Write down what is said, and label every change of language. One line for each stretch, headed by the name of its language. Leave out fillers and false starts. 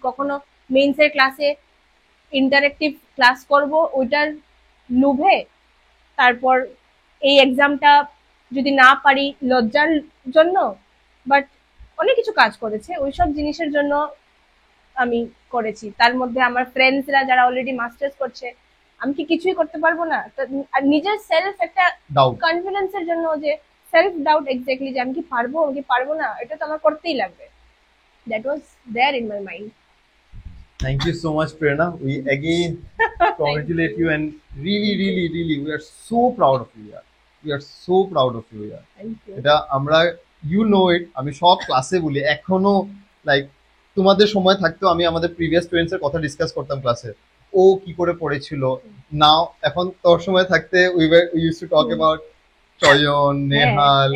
Bangla: কখনো মেইনসের ক্লাসে interactive class করব ওইটার লোভে, তারপর এই এক্সামটা যদি না পারি লজ্জার জন্য, বাট অনেক কিছু কাজ করেছে ওইসব জিনিসের জন্য আমি করেছি। তার মধ্যে আমার ফ্রেন্ডসরা যারা অলরেডি মাস্টার্স করছে, আমি কি কিছুই করতে পারবো না? আর নিজের সেলফ একটা
English: doubt,
Bangla: কনফিডেন্সের জন্য, যে সেলফ ডাউট, এক্স্যাক্টলি, যে আমি কি পারবো আমি কি পারবো না, এটা তো আমার করতেই লাগবে।
English: That was there in my mind. Thank you so much Prerna, we again congratulate you and really we are so proud of you yaar, we are so proud of you yaar। Thank you.
Bangla: এটা আমরা you know ইট, আমি সব ক্লাসে বলি, এখনো like তোমাদের সময় থাকতো আমি আমাদের প্রিভিয়াস স্টুডেন্টস এর কথা ডিসকাস করতাম ক্লাসে, ও কি করে পড়েছিল, নাও এখন তোর সময় থাকতে
English: we use to talk about
Bangla: চয়ন, নেহাল,